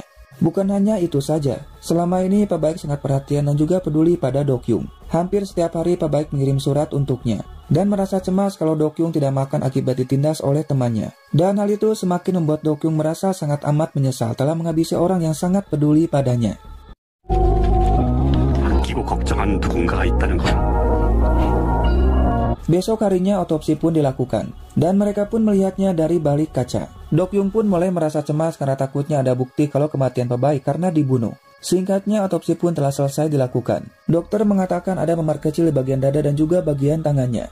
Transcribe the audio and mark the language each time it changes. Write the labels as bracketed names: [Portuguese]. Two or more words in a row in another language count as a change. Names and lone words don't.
[Indonesian] Bukan hanya itu saja, selama ini Pak Baik sangat perhatian dan juga peduli pada Do-kyung. Hampir setiap hari Pak Baik mengirim surat untuknya, dan merasa cemas kalau Do-kyung tidak makan akibat ditindas oleh temannya. Dan hal itu semakin membuat Do-kyung merasa sangat amat menyesal telah menghabisi orang yang sangat peduli padanya. [Korean] 걱정하는 누군가가 있다는 걸. [Indonesian] Besok harinya otopsi pun dilakukan, dan mereka pun melihatnya dari balik kaca. Do-kyung pun mulai merasa cemas karena takutnya ada bukti kalau kematian Pak Baik karena dibunuh. Singkatnya otopsi pun telah selesai dilakukan. Dokter mengatakan ada memar kecil di bagian dada dan juga bagian tangannya.